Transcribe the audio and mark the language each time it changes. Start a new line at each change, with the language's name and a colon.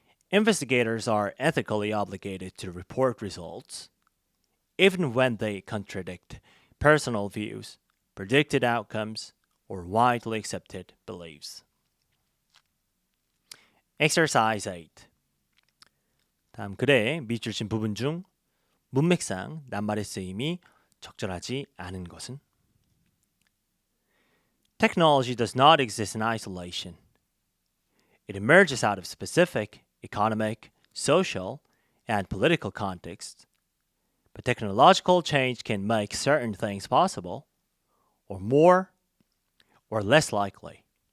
English: Investigators are ethically obligated to report results, even when they contradict personal views, predicted outcomes, or widely accepted beliefs. Exercise 8.
Korean: 다음 글에 밑줄 친 부분 중 문맥상 낱말의 쓰임이 적절하지 않은 것은?
English: Technology does not exist in isolation. It emerges out of specific economic, social, and political contexts. But technological change can make certain things possible, or more, or less likely.